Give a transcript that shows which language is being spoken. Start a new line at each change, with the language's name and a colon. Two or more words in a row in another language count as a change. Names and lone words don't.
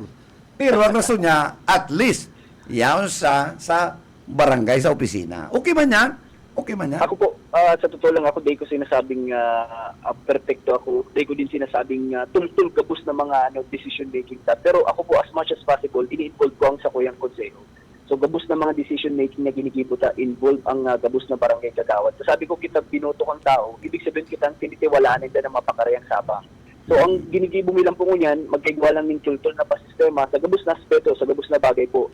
Bikol: Pero ang rason niya,
English: at least,
Bikol: yaon sa barangay, sa opisina. Okay man yan? Ako po,
Filipino: sa totoo lang
Bikol: ako, di ko sinasabing perfecto ako. Di ko din sinasabing tultul gabos na mga
English: decision making.
Bikol: Pero ako po,
English: as much as possible,
Bikol: ini-involve ko ang sa kuyang konseho. So, gabos na mga
English: decision making
Bikol: na ginigibuta, involve ang gabos na barangay kagawad. So, sabi ko, kita binoto kang tao,
Filipino: ibig sabihin
Bikol: kita ang tinitiwalaan nila na mapakarayang Sabang. So, ang ginigibo milang po ngunyan, magkaigwa lang ng tultul na pasistema sa gabos na aspeto, sa gabos na bagay po.